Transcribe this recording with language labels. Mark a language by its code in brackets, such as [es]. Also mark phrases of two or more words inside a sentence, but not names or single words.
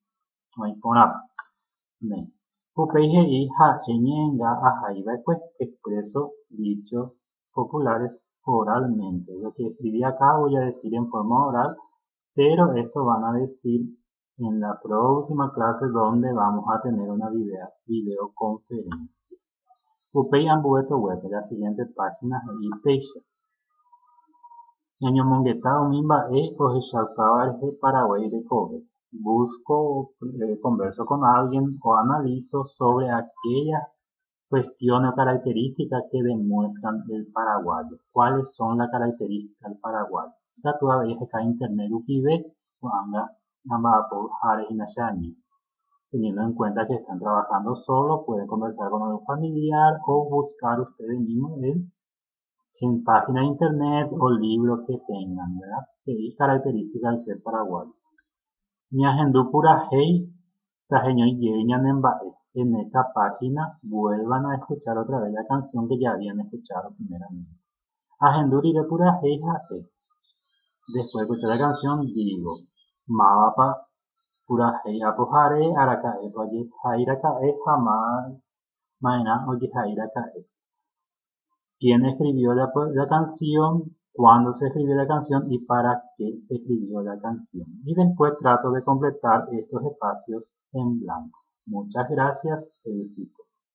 [gn] Oĩporãpa. Upéi he'i ha'e ñe'ẽnga ahaíva'ekue. [es] Expreso dichos populares oralmente. Lo que escribí acá voy a decir en forma oral, pero esto van a decir en la próxima clase donde vamos a tener una videoconferencia. [gn] Upéi ambue web, [es] la siguiente página [gn] he'ipéicha. Ñañomongeta umi mba'e ohechaukáva rehe Paraguay rekove. [es] Busco, converso con alguien o analizo sobre aquellas cuestiones o características que demuestran el paraguayo. ¿Cuáles son las características del paraguayo? Ya tú veis acá internet ukive teniendo en cuenta que están trabajando solo, pueden conversar con algún familiar o buscar ustedes mismos en página de internet o libros que tengan, ¿verdad? Que es característica del ser paraguayo. [gn] Ñahendu purahéi tajeñói jey ñanemba'e. [es] En esta página vuelvan a escuchar otra vez la canción que ya habían escuchado primeramente. [gn] Ahendu rire purahéi ha'e. [es] Después de escuchar la canción digo [gn] mávapa purahéi apohare araka'épa ojehairaka'e ha ma'erã ojehairaka'e. [es] ¿Quién escribió la canción? ¿Cuándo se escribió la canción? ¿Y para qué se escribió la canción? Y después trato de completar estos espacios en blanco. Muchas gracias, éxito.